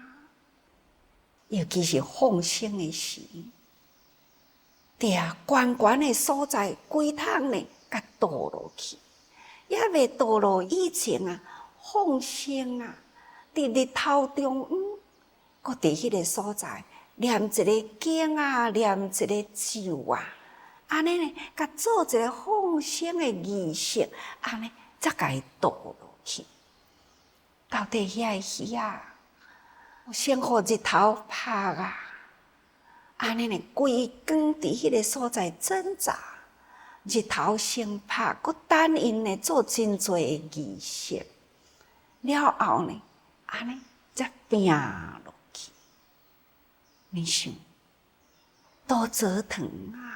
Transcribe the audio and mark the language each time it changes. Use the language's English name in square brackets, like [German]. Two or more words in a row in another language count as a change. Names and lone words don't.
[Min Nan Chinese] 尤其是放生的时，伫悬悬的所在，规桶呢，甲倒落去，也未倒落以前啊，放生啊，伫日头中央，搁伫迄个所在念一个经啊，念一个咒啊，安尼呢，甲做一个放生的仪式，安尼才甲伊倒落去。到底遐个鱼啊，先互日头晒啊，安尼呢，规工伫迄个所在挣扎，日头先晒，搁等因呢做真侪的仪式，了后呢，安尼才拼落去。你想，多折腾啊！